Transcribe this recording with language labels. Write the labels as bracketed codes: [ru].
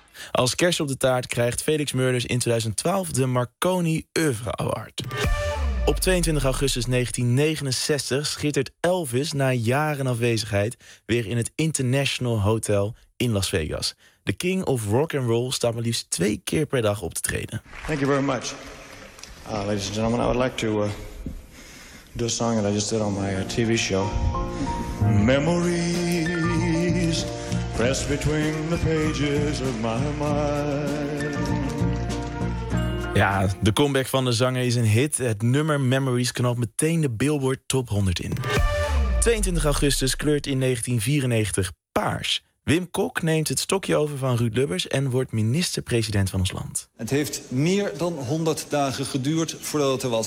[nl] Als kers op de taart krijgt Felix Murders in 2012 de Marconi Oeuvre Award. Op 22 augustus 1969 schittert Elvis na jaren afwezigheid weer in het International Hotel in Las Vegas. De King of Rock and Roll staat maar liefst 2 keer per dag op te treden. [en] Thank you very much. Ladies and gentlemen, I would like to do a song that I just did on my TV show. Memories pressed between the pages of my mind. [nl] Ja, de comeback van de zanger is een hit. Het nummer Memories knalt meteen de Billboard Top 100 in. 22 augustus kleurt in 1994 paars. Wim Kok neemt het stokje over van Ruud Lubbers en wordt minister-president van ons land. Het heeft meer dan 100 dagen geduurd voordat het er was.